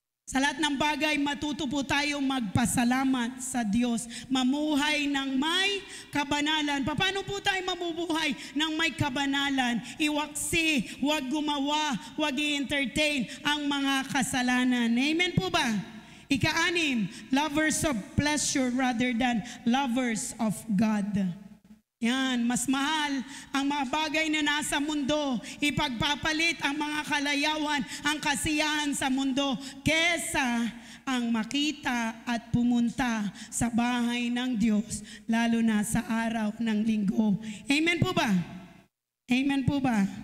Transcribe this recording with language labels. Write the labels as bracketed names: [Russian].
[Filipino] Sa lahat ng bagay, matuto po tayong magpasalamat sa Diyos. Mamuhay ng may kabanalan. Paano po tayo mabubuhay ng may kabanalan? Iwaksi, huwag gumawa, huwag i-entertain ang mga kasalanan. Amen po ba? Ika-anim, [English] lovers of pleasure rather than lovers of God. [Filipino] Yan, mas mahal ang mga bagay na nasa mundo, ipagpapalit ang mga kalayawan, ang kasiyahan sa mundo, kesa ang makita at pumunta sa bahay ng Diyos, lalo na sa araw ng linggo. Amen po ba? Amen po ba?